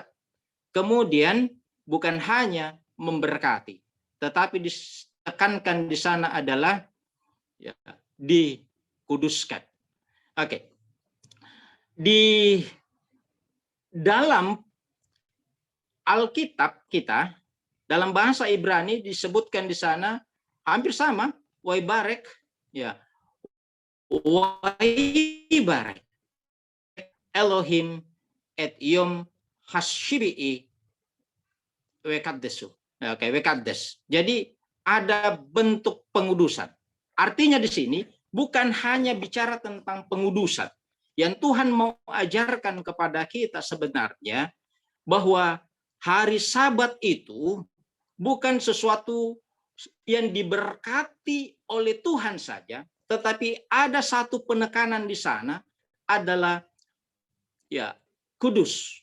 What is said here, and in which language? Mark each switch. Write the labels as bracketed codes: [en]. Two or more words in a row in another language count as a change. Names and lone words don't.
[id] Kemudian bukan hanya memberkati, tetapi ditekankan di sana adalah ya, dikuduskan. Oke. Di dalam Alkitab kita, dalam bahasa Ibrani disebutkan di sana hampir sama, waibarek, ya, [he] ויברך אלוהים את יום השביעי ויקדשו. [id] Oke, wekaddes. Jadi ada bentuk pengudusan. Artinya di sini bukan hanya bicara tentang pengudusan. Yang Tuhan mau ajarkan kepada kita sebenarnya bahwa hari Sabat itu bukan sesuatu yang diberkati oleh Tuhan saja, tetapi ada satu penekanan di sana adalah ya kudus.